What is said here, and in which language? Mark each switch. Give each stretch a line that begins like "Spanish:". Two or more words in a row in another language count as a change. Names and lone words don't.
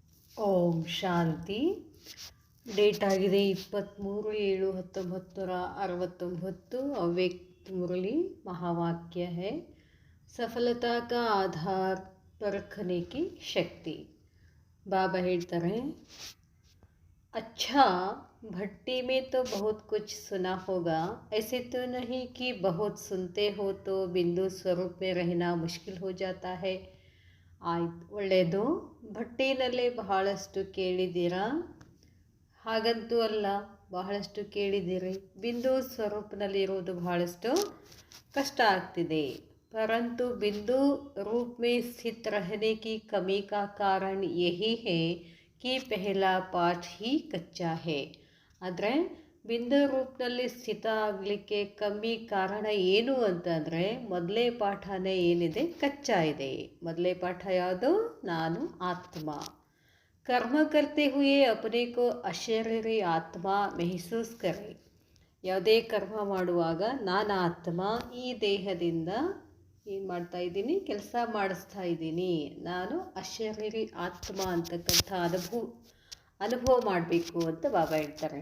Kannada: ಓಂ ಶಾಂತಿ. ಡೇಟ್ ಆಗಿದೆ 23/7/1969.
Hindi: अव्यक्त मुरली महावाक्य है, सफलता का आधार परखने की शक्ति. बाबा ಹೇಳ್ತಾರೆ, अच्छा भट्टी में तो बहुत कुछ सुना होगा, ऐसे तो नहीं कि बहुत सुनते हो तो बिंदु स्वरूप में रहना मुश्किल हो जाता है.
Kannada: ಆಯ್ತು, ಒಳ್ಳೆಯದು. ಭಟ್ಟಿನಲ್ಲೇ ಬಹಳಷ್ಟು ಕೇಳಿದ್ದೀರಾ? ಹಾಗಂತೂ ಅಲ್ಲ, ಬಹಳಷ್ಟು ಕೇಳಿದ್ದೀರಿ. ಬಿಂದು ಸ್ವರೂಪನಲ್ಲಿರುವುದು ಬಹಳಷ್ಟು ಕಷ್ಟ ಆಗ್ತಿದೆ.
Hindi: परंतु बिंदु रूप में स्थित रहने की कमी का कारण यही है कि पहला पाठ ही कच्चा है.
Kannada: ಆದರೆ ಬಿಂದು ರೂಪದಲ್ಲಿ ಸ್ಥಿತ ಆಗಲಿಕ್ಕೆ ಕಮ್ಮಿ ಕಾರಣ ಏನು ಅಂತಂದರೆ, ಮೊದಲೇ ಪಾಠನೇ ಏನಿದೆ, ಕಚ್ಚಾ ಇದೆ. ಮೊದಲೇ ಪಾಠ ಯಾವುದು? ನಾನು ಆತ್ಮ.
Hindi: कर्म करते हुए अपने को अशरीरी आत्मा महसूस करे.
Kannada: ಯಾವುದೇ ಕರ್ಮ ಮಾಡುವಾಗ ನಾನು ಆತ್ಮ, ಈ ದೇಹದಿಂದ ಏನು ಮಾಡ್ತಾ ಇದ್ದೀನಿ, ಕೆಲಸ ಮಾಡಿಸ್ತಾ ಇದ್ದೀನಿ, ನಾನು ಅಶರೀರಿ ಆತ್ಮ ಅಂತಕ್ಕಂಥ ಅನುಭವ ಮಾಡಬೇಕು ಅಂತ ಬಾಬಾ ಹೇಳ್ತಾರೆ.